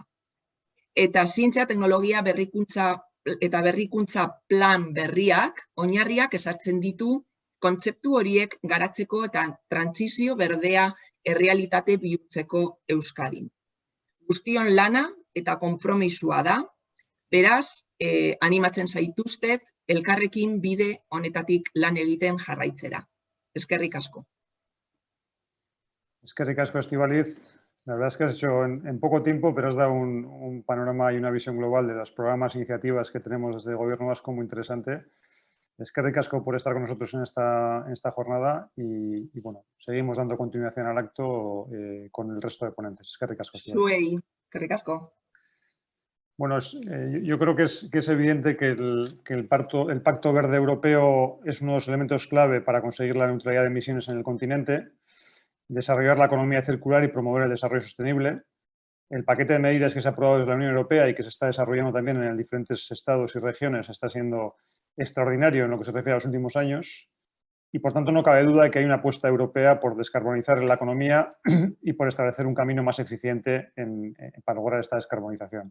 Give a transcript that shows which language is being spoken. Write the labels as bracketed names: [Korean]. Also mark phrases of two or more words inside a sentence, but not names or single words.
[Basque] Eta zientzia, teknologia, berrikuntza plan berriak, oinarriak ezartzen ditu kontzeptu horiek garatzeko eta trantsizio berdea errealitate bihurtzeko Euskadin. Guztion lana eta konpromisua da, beraz, animatzen zaituztet elkarrekin bide honetatik lan egiten jarraitzera. Eskerrik asko. Eskerrik asko, Estíbaliz. [Spanish] La verdad es que has hecho en poco tiempo, pero has dado un panorama y una visión global de los programas e iniciativas que tenemos desde el Gobierno vasco muy interesante. [Basque] Eskerrik asko [Spanish] por estar con nosotros en esta jornada y bueno, seguimos dando continuación al acto con el resto de ponentes. [Basque] Eskerrik asko. Zuei, eskerrik asko. [Spanish] Bueno, yo creo que es evidente que el Pacto Verde Europeo es uno de los elementos clave para conseguir la neutralidad de emisiones en el continente, desarrollar la economía circular y promover el desarrollo sostenible. El paquete de medidas que se ha aprobado desde la Unión Europea y que se está desarrollando también en diferentes estados y regiones está siendo extraordinario en lo que se refiere a los últimos años y, por tanto, no cabe duda de que hay una apuesta europea por descarbonizar la economía y por establecer un camino más eficiente para lograr esta descarbonización.